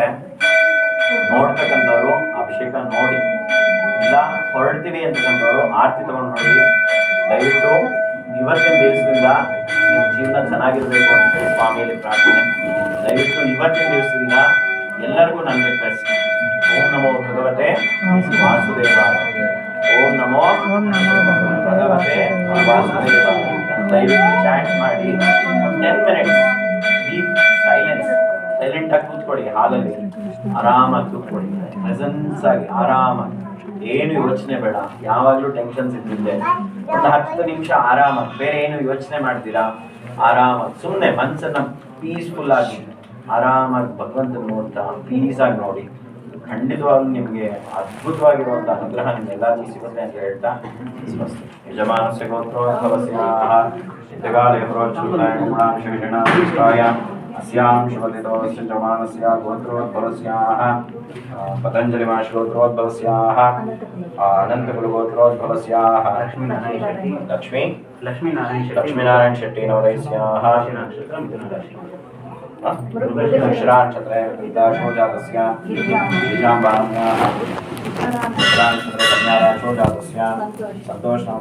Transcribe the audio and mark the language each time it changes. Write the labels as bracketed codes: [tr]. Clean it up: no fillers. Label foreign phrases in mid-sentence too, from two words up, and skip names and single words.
[kn] ನೋಡ್ತಕ್ಕಂಥವ್ರು ಅಭಿಷೇಕ ನೋಡಿ, ಇಲ್ಲ ಹೊರಡ್ತೀವಿ ಅಂತಕ್ಕಂಥವ್ರು ಆರತಿ ತಗೊಂಡು ನೋಡಿ. ದಯವಿಟ್ಟು ಇವತ್ತಿನ ದಿವಸದಿಂದ ನಿಮ್ಮ ಜೀವನ ಚೆನ್ನಾಗಿರ್ಬೇಕು ಅಂತ ಹೇಳಿ ಸ್ವಾಮಿಯಲ್ಲಿ ಪ್ರಾರ್ಥನೆ. ದಯವಿಟ್ಟು ಇವತ್ತಿನ ದಿವಸದಿಂದ ಎಲ್ಲರಿಗೂ ನನ್ನ ರಿಕ್ವೆಸ್ಟ್, [sa] ಓಂ ನಮೋ ಭಗವತೆ ವಾಸುದೇವಾಯ, ಓಂ ನಮೋ ಭಗವತೆ ವಾಸುದೇವಾಯ. [kn] ದಯವಿಟ್ಟು ಚಾಟ್ ಮಾಡಿ 10 minutes [en] deep silent [kn] ಆಗಿ ಕೂತ್ಕೊಳ್ಳಿ. ಹಾಲಲ್ಲಿ ಆರಾಮಾಗಿ ಕೂತ್ಕೊಳ್ಳಿ, ಪ್ರೆಸೆನ್ಸ್ ಆಗಿ ಆರಾಮಾಗಿ, ಏನು ಯೋಚನೆ ಬೇಡ. ಯಾವಾಗಲೂ ಟೆನ್ಷನ್ಸ್ ಇದ್ದಿದ್ದೆ, ಒಂದು 10 ನಿಮಿಷ ಆರಾಮಾಗಿ, ಬೇರೆ ಏನು ಯೋಚನೆ ಮಾಡ್ತೀರಾ, ಆರಾಮಾಗಿ ಸುಮ್ಮನೆ ಮನಸ್ಸನ್ನ ಪೀಸ್ಫುಲ್ ಆಗಿ ಆರಾಮಾಗಿ ಭಗವಂತನ ನೋಡ್ತಾ ಪೀಸ್ ಆಗಿ ನೋಡಿ. ಖಂಡಿತವಾಗ್ಲೂ ನಿಮಗೆ ಅದ್ಭುತವಾಗಿರುವಂಥ ಅನುಗ್ರಹ ನಿಮ್ಮೆಲ್ಲರಿಗೂ ಸಿಗುತ್ತೆ ಅಂತ ಹೇಳ್ತಾ, [sa] ಯಜಮಾನಸ್ಯ ಗೋತ್ರೋದ್ಭವಸ್ಯಾಃ ನಿತ್ಯಕಾಲೇ ಪ್ರೋಚ್ಛ್ರುತಾಯ अस्यां शिवलितोऽस्य जमानस्य गोत्रोद्भवस्याः पतञ्जलि महर्षिगोत्रोद्भवस्याः अनन्तगुरुगोत्रोद्भवस्याः लक्ष्मीनारायण शेट्टी नवरैस्याः मिश्रानक्षत्रे वृद्धाशोजातस्य बीजाम्बान्याः मिश्रानक्षत्रे कन्याराशोजातस्य सन्तोषनवरै